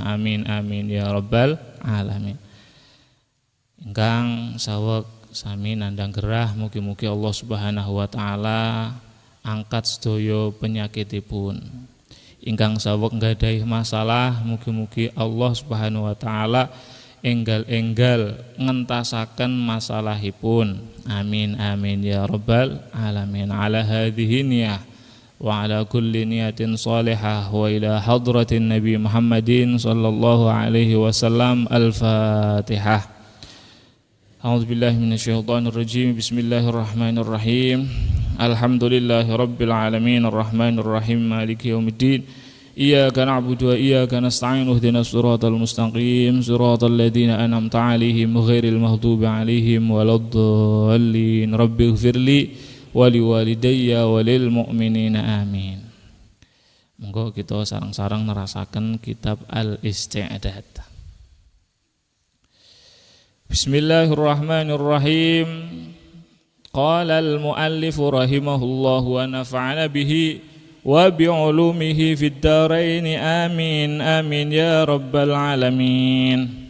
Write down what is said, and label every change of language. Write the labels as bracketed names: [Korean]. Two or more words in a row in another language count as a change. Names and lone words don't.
[Arabic] آمين آمين يا رب العالمين. [Javanese] Ingkang saweg sami nandang gerah, mugi-mugi Allah [Arabic] سبحانه وتعالى [Javanese] angkat sedaya penyakitipun. Ingkang saweg nggadahi masalah, mugi-mugi Allah [Arabic] سبحانه وتعالى [Javanese] enggal-enggal ngentasaken masalahipun. [Arabic] آمين آمين يا رب العالمين. على هذه النية وعلى كل نية صالحة وإلى حضرة النبي محمد صلى الله عليه وسلم. Al-Fatihah. أعوذ بالله من الشيطان الرجيم. بسم الله الرحمن الرحيم الحمد لله رب العالمين الرحمن الرحيم مالك يوم الدين. إياك نعبد وإياك نستعين اهدنا الصراط المستقيم صراط الذين أنعمت عليهم غير المغضوب عليهم ولا الضالين. رب اغفر لي ولوالدي وللمؤمنين. [Javanese] Amin. Monggo kita sareng-sareng nerasaken kitab Al-Isti'dad. [Arabic] بسم الله الرحمن الرحيم. قال المؤلف رحمه الله ونفعنا به وبعلومه في الدارين. آمين آمين يا رب العالمين.